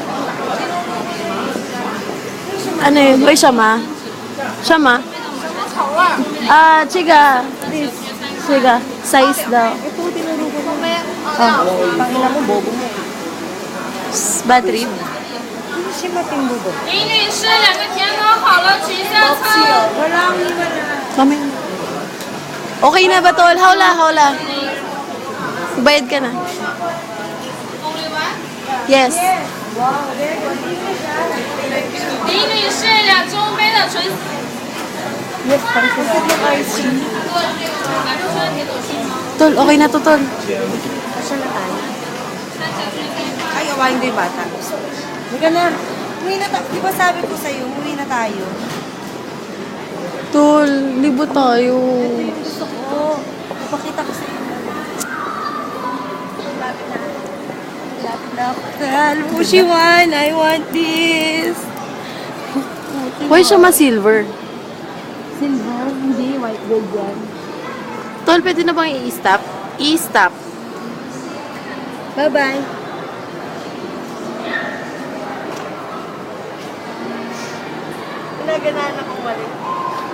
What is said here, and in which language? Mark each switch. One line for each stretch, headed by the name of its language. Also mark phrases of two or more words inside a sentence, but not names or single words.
Filipino: Ano yun? Hoy, Shama? Shama? Ah, chiga. Please. Chiga. Size daw. ito tinuro ko na. Pangina mo, bobo mo. Bad trip. Hindi siya matimbo.
Chinese: 林女士，2个甜筒好了，取下仓。
Filipino: Walang wala. Kami. Okay na ba, Tol? Hawla. Bayad ka na. Yes.
Chinese: 林女士，2中杯的纯。
Filipino: Yes, parang sa ice cream. Tol, okay na to, Tol. Kasya na tayo. Ay, awain ko yung bata. Hindi na. Umuwi na tayo. Di ba sabi ko sa'yo, umuwi na tayo. Tol, libo tayo. Ito yung gusto ko. Ipakita ko sa'yo. Lapit na. Pushiwan,
English: I want this.
Filipino: Why siya ma-silver? Silver, hindi.
English: White gold
Filipino: yan. Tol, pwede na bang i-stop? I-stop. Bye-bye. Pinaganaan akong mali.